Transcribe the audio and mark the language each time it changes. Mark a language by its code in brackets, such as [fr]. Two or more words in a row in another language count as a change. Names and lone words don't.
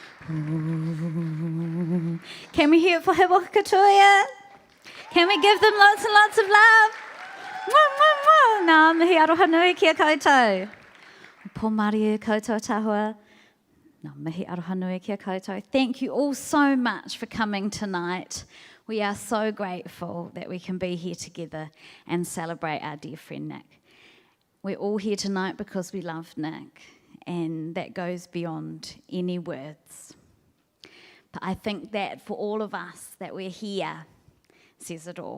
[en] Can we hear it for He Wakakatoa? Can we give them lots and lots of love? [mi] Ngā mihi aroha nui kia koutou. Pō Māori koutou tahua. Ngā mihi aroha nui kia koutou. [en] Thank you all so much for coming tonight. We are so grateful that we can be here together and celebrate our dear friend Nick. We're all here tonight because we love Nick, and that goes beyond any words. But I think that for all of us that we're here says it all.